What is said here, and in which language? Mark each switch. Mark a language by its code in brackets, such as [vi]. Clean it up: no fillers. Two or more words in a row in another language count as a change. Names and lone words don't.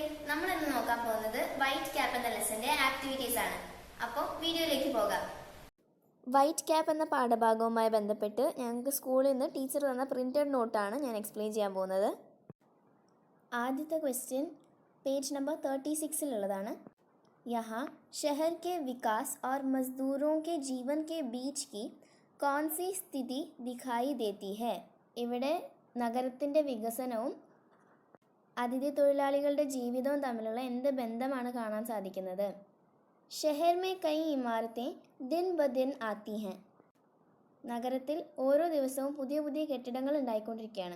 [ml] നമ്മൾ ഇന്ന് നോക്കാൻ പോകുന്നത് വൈറ്റ് ക്യാപ്പ് എന്ന ലെസന്റെ ആക്ടിവിറ്റീസ് ആണ്. അപ്പോൾ വീഡിയോയിലേക്ക് പോകാം. വൈറ്റ് ക്യാപ്പ് എന്ന പാഠഭാഗവുമായി ബന്ധപ്പെട്ട് ഞങ്ങൾക്ക് സ്കൂളിൽ നിന്ന് ടീച്ചർ തന്ന പ്രിന്റഡ് നോട്ടാണ് ഞാൻ എക്സ്പ്ലെയിൻ ചെയ്യാൻ പോകുന്നത്. ആദ്യത്തെ [en] question page number [ml] 36-ലുള്ളതാണ്. [hi] यहाँ शहर के विकास और मजदूरों के जीवन के बीच की कौन सी स्थिति दिखाई देती है? [ml] ഇവിടെ നഗരത്തിൻ്റെ വികസനവും അതിഥി തൊഴിലാളികളുടെ ജീവിതവും തമ്മിലുള്ള എന്ത് ബന്ധമാണ് കാണാൻ സാധിക്കുന്നത്? [hi] शहर में कई इमारतें दिन ब दिन आती है. [ml] നഗരത്തിൽ ഓരോ ദിവസവും പുതിയ പുതിയ കെട്ടിടങ്ങൾ ഉണ്ടായിക്കൊണ്ടിരിക്കുകയാണ്.